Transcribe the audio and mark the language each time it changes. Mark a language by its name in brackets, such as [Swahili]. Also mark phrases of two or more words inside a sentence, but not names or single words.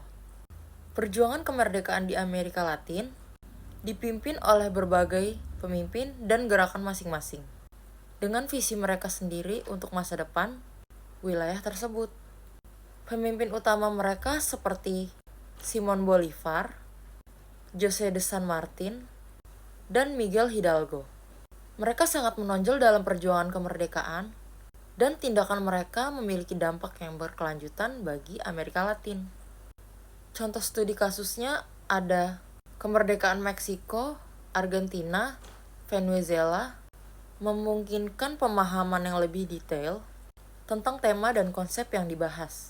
[Indonesian] Perjuangan kemerdekaan di Amerika Latin dipimpin oleh berbagai pemimpin dan gerakan masing-masing, dengan visi mereka sendiri untuk masa depan wilayah tersebut. Pemimpin utama mereka seperti Simón Bolívar, José de San Martín, dan Miguel Hidalgo. Mereka sangat menonjol dalam perjuangan kemerdekaan, dan tindakan mereka memiliki dampak yang berkelanjutan bagi Amerika Latin. Contoh studi kasusnya ada kemerdekaan Meksiko, Argentina, Venezuela, memungkinkan pemahaman yang lebih detail tentang tema dan konsep yang dibahas.